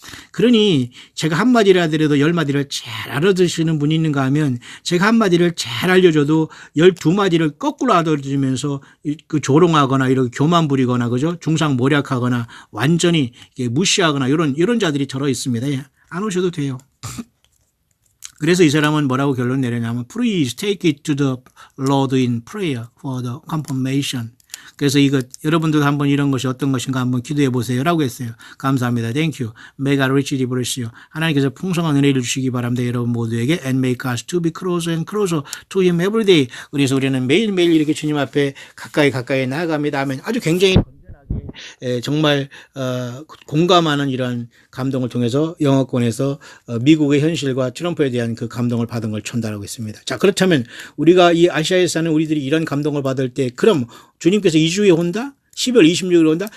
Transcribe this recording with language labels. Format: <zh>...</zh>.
<ko>그러니 제가 한마디를 하더라도 10마디를 잘 알아듣시는 분이 있는가 하면 제가 한마디를 잘 알려줘도 12마디를 거꾸로 알아들으면서 그 조롱하거나 이렇게 교만 부리거나 그죠? 중상모략하거나 완전히 무시하거나 이런 자들이 들어 있습니다. 예, 안 오셔도 돼요. 그래서 이 사람은 뭐라고 결론 내렸냐면</ko> <en>Please take it to the Lord in prayer for the confirmation.</en> <ko>그래서 이거 여러분들도 한번 이런 것이 어떤 것인가 한번 기도해 보세요라고 했어요. 감사합니다.</ko> <en>Thank you. May God richly bless you.</en> <ko>하나님께서 풍성한 은혜를 주시기 바랍니다. 여러분 모두에게</ko> <en>and make us to be closer and closer to Him every day.</en> <ko>그래서 우리는 매일매일 이렇게 주님 앞에 가까이 나아갑니다 하면 아주 굉장히 정말 공감하는 이런 감동을 통해서 영어권에서 미국의 현실과 트럼프에 대한 그 감동을 받은 걸 전달하고 있습니다. 자, 그렇다면 우리가 이 아시아에 사는 우리들이 이런 감동을 받을 때 그럼 주님께서 2주에 온다? 12월 26일 온다?</ko>